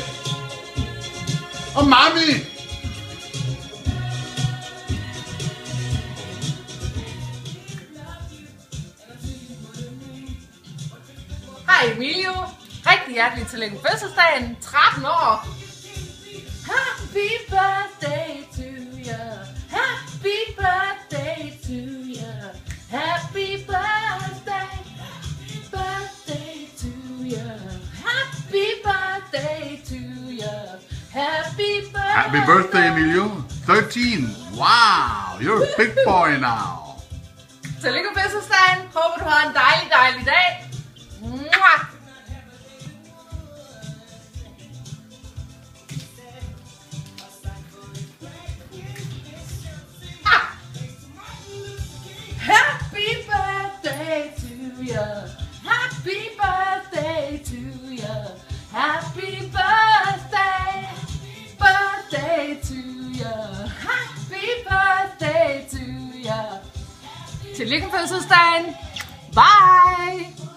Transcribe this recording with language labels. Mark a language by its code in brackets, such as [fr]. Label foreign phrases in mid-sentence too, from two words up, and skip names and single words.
[da] Og Mami. Hej Emilio. Rigtig hjertelig tillykke med fødselsdagen. 13 år. [en] Happy birthday to you. Happy birthday to you. Happy birthday. Birthday to you. Happy birthday to you. Happy birthday. Happy birthday, Emilio. 13. Wow, you're a big boy now. [da] Tillykke med fødselsdagen. Håber du har en dejlig dag. [en] Mwah! Happy birthday to you. Happy birthday to you. Happy birthday. Birthday to you. Happy birthday to you. [da] Tillykke med fødselsdagen. Bye.